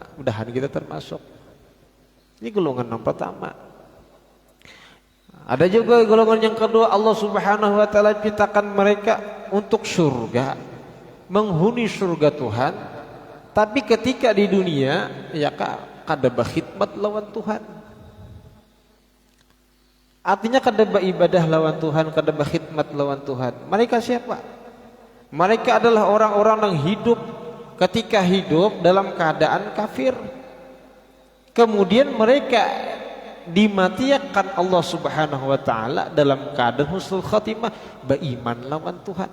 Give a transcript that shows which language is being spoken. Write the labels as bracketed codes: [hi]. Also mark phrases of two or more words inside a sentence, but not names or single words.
[id] Mudahan kita termasuk. Ini golongan yang pertama. Ada juga golongan yang kedua, Allah [ar] سبحانه وتعالى [id] ciptakan mereka untuk surga, menghuni surga Tuhan, tapi ketika di dunia ya [bjn] kada berkhidmat lawan Tuhan. Artinya kada beribadah lawan Tuhan, kada berkhidmat lawan Tuhan. [id] Mereka siapa? Mereka adalah orang-orang yang hidup ketika hidup dalam keadaan kafir. Kemudian mereka dimatikan Allah [ar] سبحانه وتعالى [id] dalam keadaan [ar] حسن الخاتمة, [id] beriman lawan Tuhan.